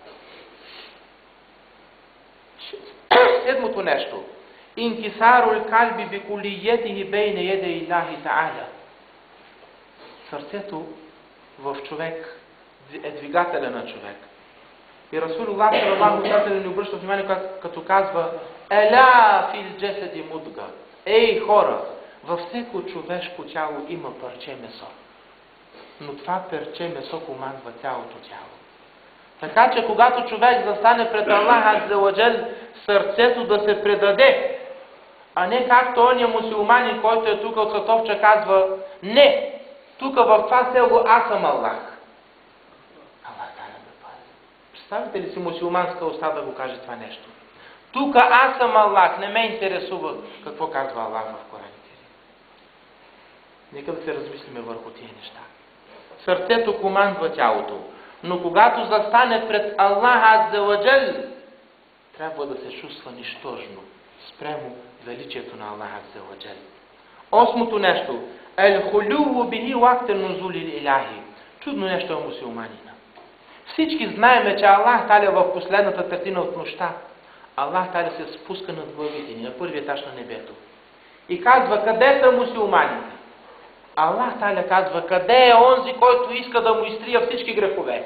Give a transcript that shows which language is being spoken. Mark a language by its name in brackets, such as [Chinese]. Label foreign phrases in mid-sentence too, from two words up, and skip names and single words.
[Bulgarian] Седмото нещо: [Arabic] انكسار القلب بكليته بين يدي الله تعالى. [Bulgarian] Сърцето в човек е двигателя на човек. И [Arabic] رسول الله صلى الله عليه وسلم [Bulgarian] ни обръща внимание, като казва: [Arabic] ألا في الجسد مضغة. [Bulgarian] Ей хора, във всеко човешко тяло има парче месо. Но това парче месо командва цялото тяло. Така че когато човек застане пред Аллах [Arabic] عز وجل, [Bulgarian] сърцето да се предаде, а не както ония мусулманин, който е тук от Сатовча, казва: не, тук в това село аз съм Аллах. Представите ли си мусулманска уста да го каже това нещо? Тук аз съм Аллах, не ме интересува какво казва Аллах в Кораните. Нека да се размислиме върху тия неща. Сърцето командва тялото, но когато застане пред Аллах [Arabic] عز وجل, [Bulgarian] трябва да се чувства нищожно спрямо величието на Аллах [Arabic] عز وجل. [Bulgarian] Осмото нещо: [Arabic] الخلوة به وقت نزول الإلهي. [Bulgarian] Чудно нещо е мусулманина. Всички знаеме, че Аллах Таля в последната третина от нощта, Аллах Таля се спуска над главите ни, на първи етаж на небето. И казва: къде са мусулманите? Аллах Таля казва: къде е онзи, който иска да му изтрия всички грехове?